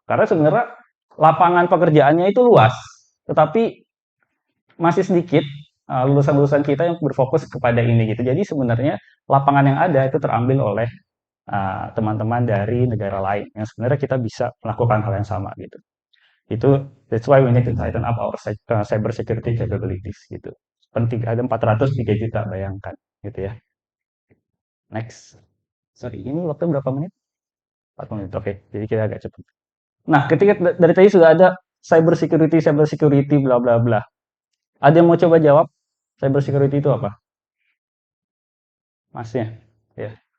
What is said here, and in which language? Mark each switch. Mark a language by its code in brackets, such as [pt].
[id] Karena sebenarnya lapangan pekerjaannya itu luas, tetapi masih sedikit lulusan-lulusan kita yang berfokus kepada ini gitu. Jadi sebenarnya lapangan yang ada itu terambil oleh teman-teman dari negara lain yang sebenarnya kita bisa melakukan hal yang sama gitu. Itu [en] that's why we need to tighten up our cyber security capabilities [id] gitu. Penting ada 403 juta bayangkan gitu ya. [en] Next. [id] Sorry, ini waktu berapa menit? 4 menit. Oke, jadi kita agak cepat. Nah, ketika dari tadi sudah ada cyber security bla bla bla. Ada yang mau coba jawab? Cyber security itu apa? Masnya? Ya.